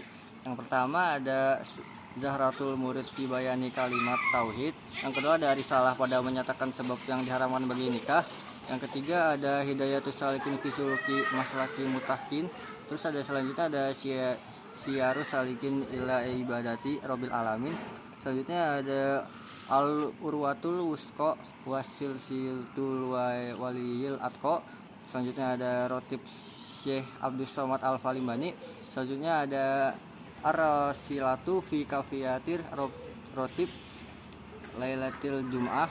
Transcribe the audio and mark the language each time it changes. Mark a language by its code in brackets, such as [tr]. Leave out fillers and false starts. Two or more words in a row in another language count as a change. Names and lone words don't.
[id] Yang pertama ada Zahratul Murid fi Bayani Kalimat Tauhid. Yang kedua ada Risalah pada menyatakan sebab yang diharamkan bagi nikah. Yang ketiga ada Hidayatus Salikin fi Suluki Maslaki Mutakin. Terus ada selanjutnya ada Syarus Salikin ila Ibadati Rabbil Alamin. Selanjutnya ada Al-Urwatul Wusqa Wasilsilatul Waliyil Atqa. Selanjutnya ada Rotib Syekh Abdul Somad Al-Palimbani. Selanjutnya ada Ar-Rasilatu fi Kafiyatir Rotib Lailatul Jum'ah.